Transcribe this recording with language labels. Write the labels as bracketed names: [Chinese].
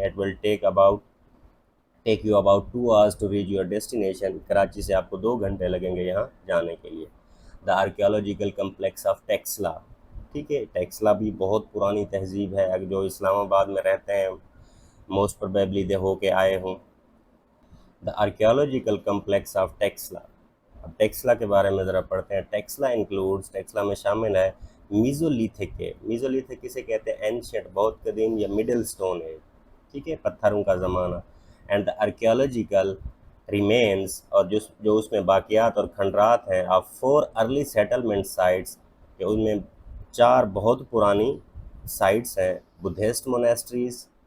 [English] it will take you about 2 hours to reach your destination, [Urdu] Karachi سے آپ کو 2 گھنٹے لگیں گے یہاں جانے کے لیے. [English] the archaeological complex of Taxila, [Urdu] ٹھیک ہے، ٹیکسلا بھی بہت پرانی تہذیب ہے. اگر جو اسلام آباد میں رہتے ہیں [English] most probably they [Urdu] ہو کے آئے ہوں. [English] The archaeological complex of Taxila. [Urdu] اب ٹیکسلا کے بارے میں ذرا پڑھتے ہیں. ٹیکسلا میں شامل ہے میزولیتھک کے، میزولیتھک کسے کہتے ہیں؟ اینشنٹ، بہت قدیم، یا مڈل سٹون ایج، ٹھیک ہے، پتھروں کا زمانہ. [English] and the archaeological [Urdu] ریمینس اور جو اس میں باقیات اور کھنڈرات ہیں [English] of 4 early settlement sites, [Urdu] کہ ان میں 4 بہت پرانی سائٹس ہیں، بدھسٹ مونیسٹریز،